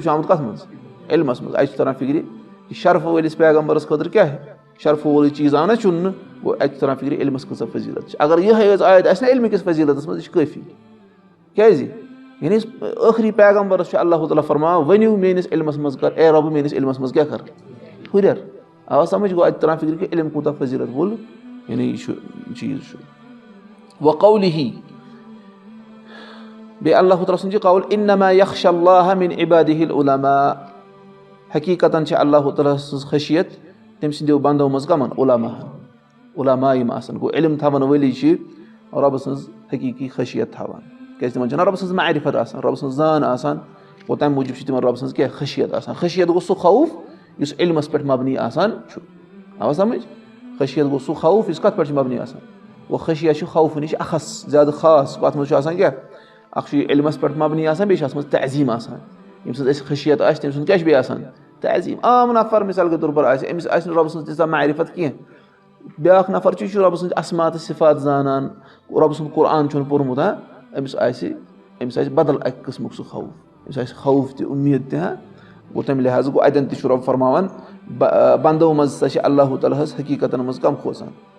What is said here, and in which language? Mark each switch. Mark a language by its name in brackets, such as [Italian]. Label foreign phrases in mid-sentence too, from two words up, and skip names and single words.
[Kashmiri] چھُ آمُت کَتھ منٛز علمَس منٛز اَتہِ چھُ تران فِکرِ کہِ شرفہٕ وٲلِس پیغمبرس خٲطرٕ کیاہ شرفہٕ وولٕے چیٖز آو نہ چُننہٕ گوٚو اَتہِ چھُ تران فِکرِ علمَس کۭژاہ فضیٖلت چھِ اگر یِہے یٲژ آیت آسہِ نہ علمہِ کِس فضیٖلتَس منٛز یہِ چھِ کٲفی کیازِ یعنی ٲخری پیغمبرس چھُ اللہ تعالیٰ فرماوان ؤنِو میٲنِس علمَس منٛز کر اے رۄبہٕ میٲنِس علمَس منٛز کیاہ کر ہُریر آوا سَمجھ گوٚو اَتہِ تران فِکرِ کہِ علم کوٗتاہ فضیٖلت وول یعنی یہِ چھُ چیٖز چھُ وقولِہی بیٚیہِ اللہ تعالیٰ سُنٛد چھُ قول [Arabic] اِنما یخشى اللہ من عبادہ العلماء [Kashmiri] حقیٖقتن چھِ اللہ تعالیٰ سٕنٛز خٔشیت تٔمۍ سٕنٛدیو بنٛدو منٛز کَمن علما یِم آسان گوٚو علم تھاوان وٲلی چھِ رۄبہٕ سٕنٛز حقیٖقی خٔشیت تھاوان کیازِ تِمن چھنہ رۄبہٕ سٕنٛز معرفت آسان رۄبہٕ سٕنٛز زان آسان گوٚو تَمہِ موٗجوٗب چھِ تِمن رۄبہٕ سٕنٛز کیاہ خٔشیت آسان خٔشیت گوٚو سُہ خوف یُس علمَس پٮ۪ٹھ مبنی آسان چھُ آوا سَمجھ خٔشیت گوٚو سُہ خوف یُس کَتھ پٮ۪ٹھ چھُ مبنی آسان گوٚو خٔشیت چھُ خوفہٕ نِش اَخص زیادٕ خاص اَتھ منٛز چھُ آسان کیاہ اکھ چھُ یہِ علمَس پٮ۪ٹھ مبنی آسان بیٚیہِ چھُ اَتھ منٛز تعظیٖم آسان ییٚمہِ سٕنٛز اَسہِ خٔشیت آسہِ تٔمۍ سُنٛد کیاہ چھُ بیٚیہِ آسان تعظیٖم عام نفر [Urdu] مِثال کے طور پر [Kashmiri] آسہِ أمِس آسہِ نہٕ رۄبہٕ سٕنٛز تیٖژاہ معرفت کینٛہہ بیٛاکھ نفر چھُ یہِ چھُ رۄبہٕ سٕنٛدۍ اسما تہٕ صفات زانان رۄبہٕ سُنٛد قرآن چھُنہٕ پوٚرمُت أمِس آسہِ بدل اَکہِ قٕسمُک سُہ خوف أمِس آسہِ خوف تہِ اُمید تہِ گوٚو تَمہِ لحاظ گوٚو اَتٮ۪ن تہِ چھُ رۄب فرماوان بنٛدو منٛز ہسا چھِ اللہ تعالیٰ ہس حقیٖقتن منٛز کم کھوژان